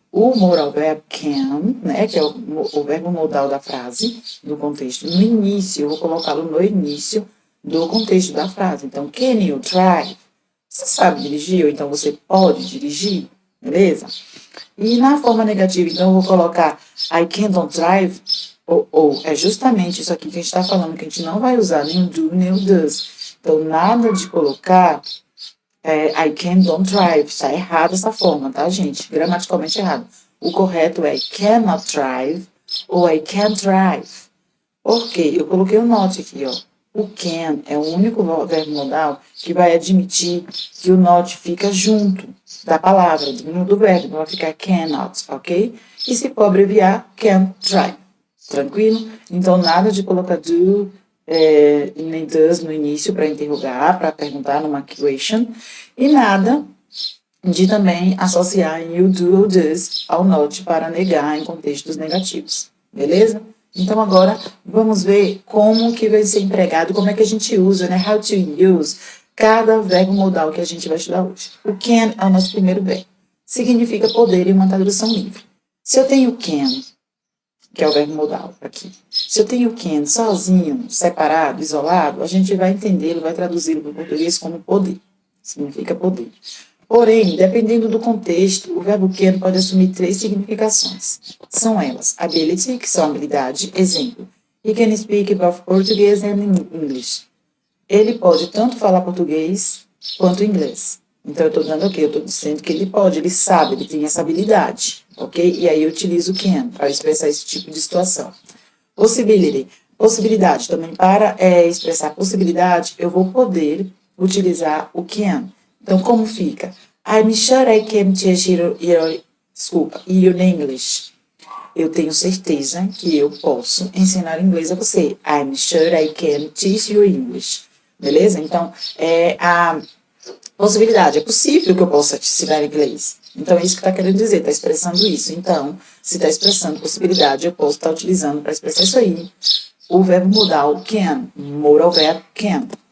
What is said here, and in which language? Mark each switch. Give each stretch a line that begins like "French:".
Portuguese: o moral verb can, né, que é o verbo modal da frase, do contexto, no início, eu vou colocá-lo no início do contexto da frase. Então,
English: can you drive?
Portuguese: Você sabe dirigir, ou então você pode dirigir, beleza? E na forma negativa, então, eu vou colocar
English: I can't drive,
Portuguese: ou é justamente isso aqui que a gente está falando, que a gente não vai usar nem o do, nem o does. Então, nada de colocar
English: I can't drive.
Portuguese: Está errado essa forma, tá, gente? Gramaticalmente errado. O correto é
English: I cannot drive
Portuguese: ou
English: I can't drive.
Portuguese: Por quê? Eu coloquei o not aqui, ó. O can é o único verbo modal que vai admitir que o not fica junto da palavra, do verbo. Não vai ficar cannot, ok? E se for abreviar,
English: can't drive.
Portuguese: Tranquilo? Então, nada de colocar do nem does no início para interrogar, para perguntar numa question. E nada de também associar you do ou does ao not para negar em contextos negativos. Beleza? Então, agora, vamos ver como que vai ser empregado, como é que a gente usa, né?
English: How to use
Portuguese: cada verbo modal que a gente vai estudar hoje. O can é o nosso primeiro verbo. Significa poder em uma tradução livre. Se eu tenho can, que é o verbo modal aqui. Se eu tenho can sozinho, separado, isolado, a gente vai entendê-lo, vai traduzi-lo para o português como poder. Significa poder. Porém, dependendo do contexto, o verbo can pode assumir 3 significações. São elas: ability, que são habilidade, exemplo.
English: He can speak both Portuguese and English.
Portuguese: Ele pode tanto falar português quanto inglês. Então, eu estou dando aqui, eu estou dizendo que ele pode, ele sabe, ele tem essa habilidade, ok? E aí eu utilizo o can para expressar esse tipo de situação. Possibility, possibilidade. Também para expressar possibilidade, eu vou poder utilizar o can. Então, como fica?
English: I'm sure I can teach you in English.
Portuguese: Eu tenho certeza que eu posso ensinar inglês a você.
English: I'm sure I can teach you English.
Portuguese: Beleza? Então, a possibilidade. É possível que eu possa te ensinar inglês. Então, é isso que está querendo dizer, está expressando isso. Então, se está expressando possibilidade, eu posso estar utilizando para expressar isso aí o verbo modal can,
English: moral verb can.